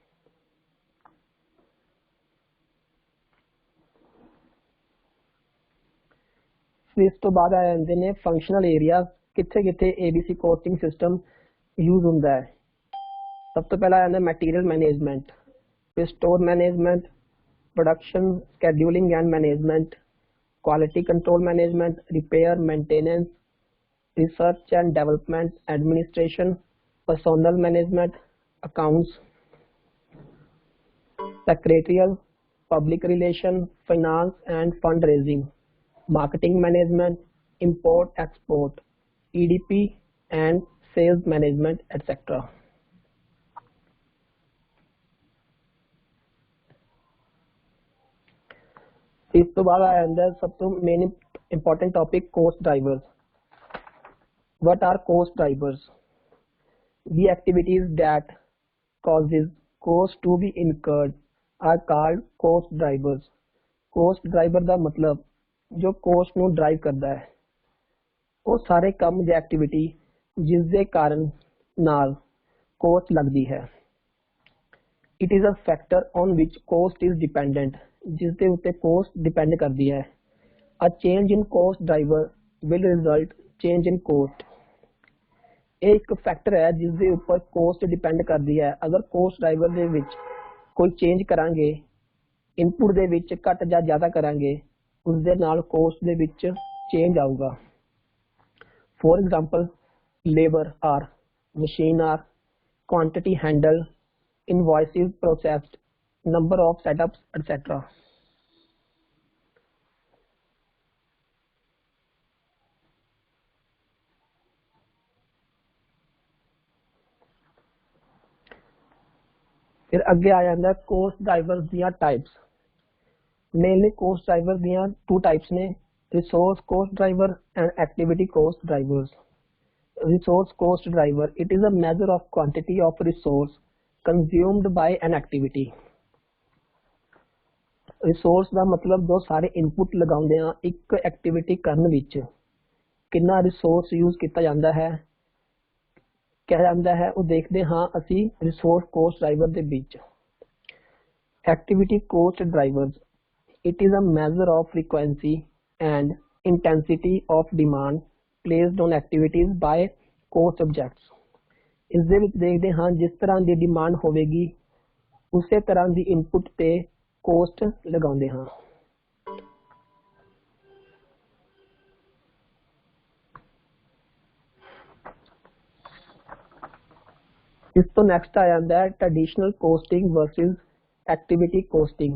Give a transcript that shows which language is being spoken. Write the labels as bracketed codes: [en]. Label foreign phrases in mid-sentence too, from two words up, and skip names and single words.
[pa] ਫਿਰ ਇਸ ਤੋਂ ਬਾਅਦ ਆ ਜਾਂਦੇ ਨੇ [en] functional area [pa] ਕਿੱਥੇ ਕਿੱਥੇ [en] ABC costing system use [pa] ਹੁੰਦਾ ਹੈ। ਸਭ ਤੋਂ ਪਹਿਲਾਂ ਆ ਜਾਂਦਾ [en] material management, ਫਿਰ store management, production scheduling and management, quality control management, repair, maintenance, research and development, administration, personnel management, accounts, secretarial, public relation, finance and fundraising, marketing management, import export, EDP and sales management, etc. [pa] ਇਸ ਤੋਂ ਬਾਅਦ ਆ ਜਾਂਦਾ ਸਭ ਤੋਂ [en] main important topic cost drivers. What are cost drivers? The activities that causes cost to be incurred are called cost drivers. Cost driver [pa] ਦਾ ਮਤਲਬ ਜੋ cost ਨੂੰ drive ਕਰਦਾ ਹੈ ਉਹ ਸਾਰੇ ਕੰਮ ਜਾਂ activity ਜਿਸ ਦੇ ਕਾਰਨ ਨਾਲ cost ਲੱਗਦੀ ਹੈ। [en] It is a factor on which cost is dependent, [pa] ਜਿਸ ਦੇ ਉੱਤੇ [en] cost depend [pa] ਕਰਦੀ ਹੈ। [en] A change in cost driver will result change in cost। [pa] ਇਹ ਇੱਕ ਫੈਕਟਰ ਹੈ ਜਿਸ ਦੇ ਉੱਪਰ [en] cost depend [pa] ਕਰਦੀ ਹੈ। ਅਗਰ [en] cost driver [pa] ਦੇ ਵਿੱਚ ਕੋਈ change ਕਰਾਂਗੇ, ਇਨਪੁਟ ਦੇ ਵਿੱਚ ਘੱਟ ਜਾਂ ਜ਼ਿਆਦਾ ਕਰਾਂਗੇ, ਉਸ ਦੇ ਨਾਲ cost ਦੇ ਵਿੱਚ change ਆਊਗਾ। [en] For example, labor or machine or quantity handled, invoices processed, number of setups, etc. [pa] ਫਿਰ ਅੱਗੇ ਆ ਜਾਤਾ ਹੈ [en] cost drivers [pa] दियां टाइप्स। [en] mainly cost driver दियां two types ने, resource cost driver and activity cost drivers। resource cost driver, it is a measure of quantity of resource consumed by an activity। [pa] रिसोर्स ਦਾ ਮਤਲਬ ਜੋ ਸਾਰੇ ਇਨਪੁਟ ਲਗਾਉਂਦੇ ਆ ਇੱਕ ਐਕਟੀਵਿਟੀ ਕਰਨ ਵਿੱਚ ਕਿੰਨਾ [en] resource use [pa] ਕੀਤਾ ਜਾਂਦਾ ਹੈ, ਕਿਹਾ ਜਾਂਦਾ ਹੈ, ਉਹ ਦੇਖਦੇ ਹਾਂ ਅਸੀਂ [en] resource cost driver [pa] ਦੇ ਵਿੱਚ। [en] activity cost drivers, it is a measure of frequency and intensity of demand placed on activities by cost objects। [pa] ਇਸ ਦੇ ਵਿੱਚ ਦੇਖਦੇ ਹਾਂ ਜਿਸ ਤਰ੍ਹਾਂ ਦੀ ਡਿਮਾਂਡ ਹੋਵੇਗੀ ਉਸੇ ਤਰ੍ਹਾਂ ਦੀ ਇਨਪੁਟ ਤੇ ਕੋਸਟ ਲਗਾਉਂਦੇ ਹਾਂ। ਇਸ ਤੋਂ ਨੈਕਸਟ ਆ ਜਾਂਦਾ ਹੈ [en] traditional costing versus activity costing.